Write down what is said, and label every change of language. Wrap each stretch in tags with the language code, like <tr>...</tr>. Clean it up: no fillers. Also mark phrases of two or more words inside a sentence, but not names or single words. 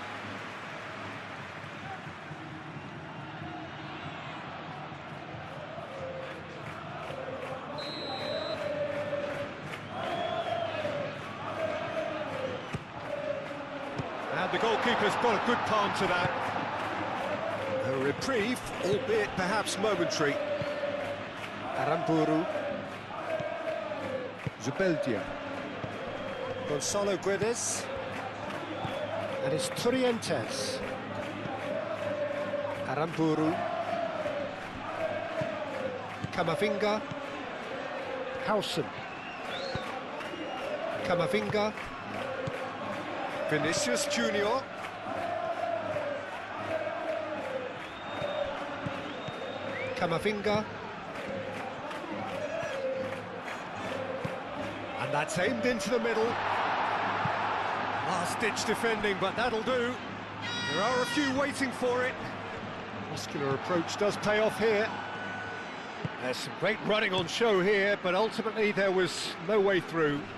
<en>And the goalkeeper's got a good palm to that. A reprieve, albeit perhaps momentary. Aramburu. Zubeldia. Gonzalo Guedes. And it's Torrientes. Aramburu. Camavinga. Howson. Camavinga. Vinicius Junior. Camavinga. And that's aimed into the middle. Last-ditch defending, but that'll do. There are a few waiting for it. Muscular approach does pay off here. There's some great running on show here, but ultimately there was no way through.</en>